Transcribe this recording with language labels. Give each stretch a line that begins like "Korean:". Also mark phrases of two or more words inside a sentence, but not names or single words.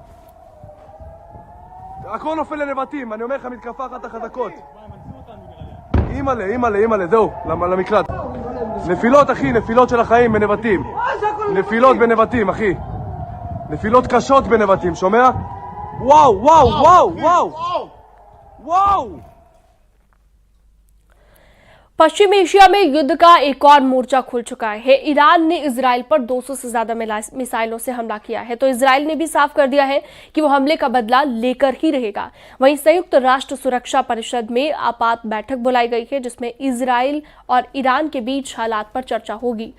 Hebrew: הכל נופל לנבטים, אני אומר לך, מתקפה אחת החזקות. אימא'לה, זהו, למקלט. נפילות, אחי, נפילות של החיים בנבטים. נפילות בנבטים, אחי. נפילות קשות בנבטים, שומע? וואו!
Hindi: पश्चिम एशिया में युद्ध का एक और मोर्चा खुल चुका है। ईरान ने इजराइल पर 200 से ज्यादा मिसाइलों से हमला किया है। तो इजराइल ने भी साफ कर दिया है कि वो हमले का बदला लेकर ही रहेगा। वहीं संयुक्त राष्ट्र सुरक्षा परिषद में आपात बैठक बुलाई गई है, जिसमें इजराइल और ईरान के बीच हालात पर चर्चा होगी।